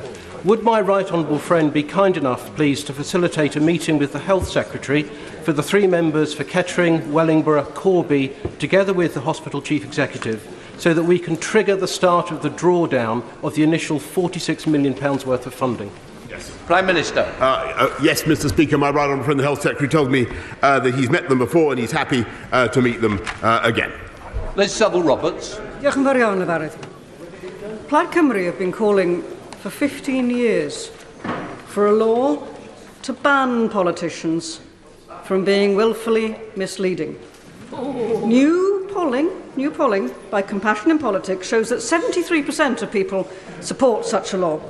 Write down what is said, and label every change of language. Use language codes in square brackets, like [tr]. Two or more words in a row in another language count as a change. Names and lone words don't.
[en] Would my right honourable friend be kind enough, please, to facilitate a meeting with the Health Secretary for the 3 members for Kettering, Wellingborough, Corby, together with the Hospital Chief Executive, so that we can trigger the start of the drawdown of the initial £46 million worth of funding? Yes. Prime Minister. Yes, Mr. Speaker, my right honourable friend, the Health Secretary, told me that he's met them before and he's happy to meet them again. Liz Saville-Roberts. [cy] Diolch yn fawr iawn, Yfarydd. [en] Plaid Cymru have been calling for 15 years for a law to ban politicians from being willfully misleading. New polling by Compassion in Politics shows that 73% of people support such a law.